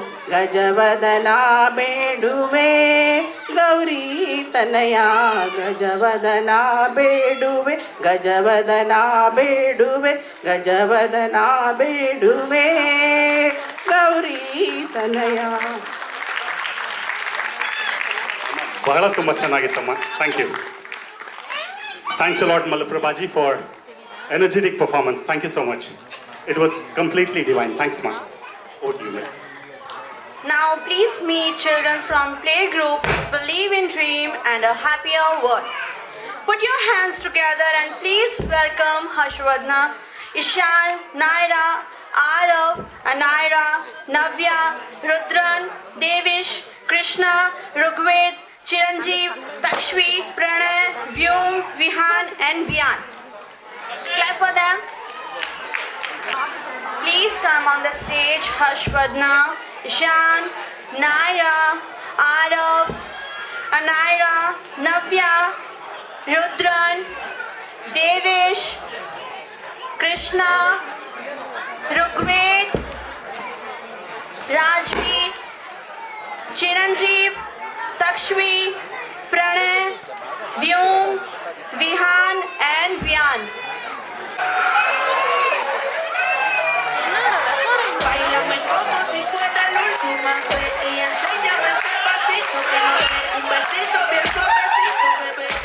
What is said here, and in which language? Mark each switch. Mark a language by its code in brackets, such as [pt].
[kn] ಗಜವದನ ಬೇಡುವೆ ಗೌರಿ ತನಯ ಗಜವದನ ಬೇಡುವೆ ಗಜವದನ ಬೇಡುವೆ ಗಜವದನ ಬೇಡುವೆ ಗೌರಿ ತನಯ. ಬಹಳ ತುಂಬ ಚೆನ್ನಾಗಿತ್ತಮ್ಮ. [en] Thank you. Thanks a lot ಮಲಪ್ರಭಾಜಿ for energetic performance. Thank you so much. It was completely divine. Thanks, ma. Over to you, miss. Now please meet children from playgroup Believe in Dream and a Happier World. Put your hands together and please welcome Harshvardhana, Ishan, Naira, Arav, Anaira, Navya, Rudran, Devish, Krishna, Rugved, Chiranjeev, Takshvi, Pranay, Vyom, Vihan and Vyan. Clap for them. Please come on the stage Harshvardhana, Ishan, Naira, Arav, Anaira, Navya, Rudran, Devish, Krishna, Rugved, Rajveer, Chiranjeev, Takshvi, Pranay, Vyom, Vihan and Vyan. [es] Báilame como si fuera la última vez y enséñame ese pasito que no sé, un besito bien suavecito, bebé.